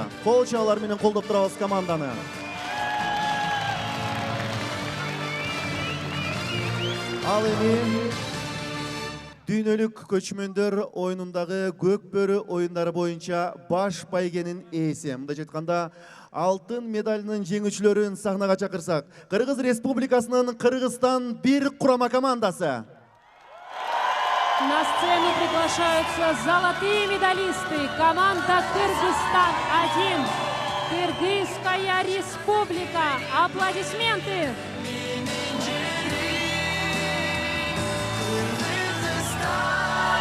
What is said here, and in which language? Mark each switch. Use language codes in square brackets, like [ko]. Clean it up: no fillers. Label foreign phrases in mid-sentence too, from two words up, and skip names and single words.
[ky] Кол чабуулар менен колдоп турабыз команданы. Ал эми дүйнөлүк көчмөндөр оюнундагы көкбөрү оюндары боюнча баш байгенин ээси, мындайча айтканда алтын медалынын жеңүүчүлөрүн сахнага чакырсак, Кыргыз Республикасынын Кыргызстан 1 курама командасы. [ru] На сцену приглашаются золотые медалисты. Команда «Кыргызстан-1», Кыргызская Республика. Аплодисменты! Kırgızistan